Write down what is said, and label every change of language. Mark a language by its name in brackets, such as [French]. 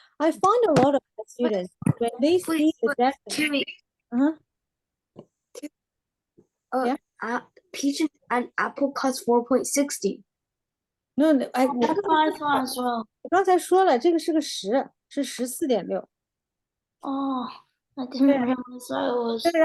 [English] I found a lot of students when they see the decimal. Carrie, Uh-huh. Yeah. Peach and apple cost 4.60. No, no, That's what I thought as well. [Chinese] 我刚才说了，这个是个10，是14.6。 [English] Oh, I didn't realize that it was.